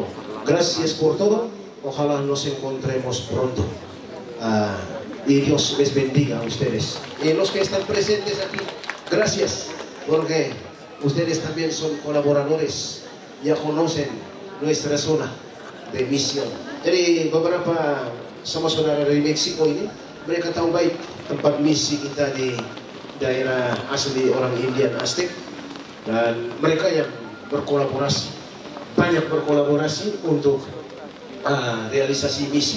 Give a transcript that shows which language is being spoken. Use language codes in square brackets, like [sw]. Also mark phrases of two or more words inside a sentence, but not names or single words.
[es] Gracias por todo, ojalá nos encontremos pronto. Y Dios les bendiga a ustedes. Y los que están presentes aquí, gracias, porque ustedes también son colaboradores, ya conocen nuestra zona de misión. [id] Jadi beberapa sama saudara dari Meksiko ini, mereka tahu baik tempat misi kita di daerah asli orang Indian Aztec, dan mereka yang berkolaborasi, banyak berkolaborasi untuk realisasi misi.